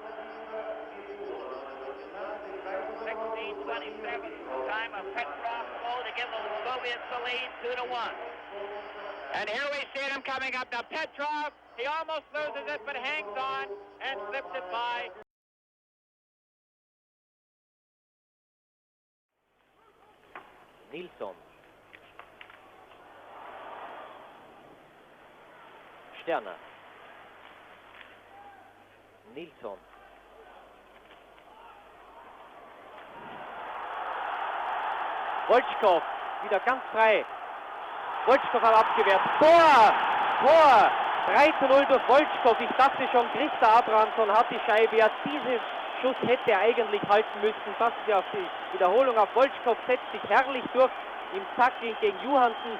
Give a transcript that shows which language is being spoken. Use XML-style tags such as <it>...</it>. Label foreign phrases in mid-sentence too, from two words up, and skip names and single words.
<en>16:27, time of Petrov's goal to give the Soviets the lead, 2-1. And here we see him coming up. Now Petrov, he almost loses it, but hangs on and slips it by. Nilsson. Sterner. Nilsson. Wolchkow,</en> <de>wieder ganz frei. Wolchkow hat abgewehrt. Tor! Tor! 3:0 durch Wolchkow. Ich dachte schon, Christa Abrahamsson hat die Scheibe. Ja, diesen Schuss hätte er eigentlich halten müssen. Passen Sie auf die Wiederholung auf. Wolchkow setzt sich herrlich durch im Tackling gegen Johansen.</de>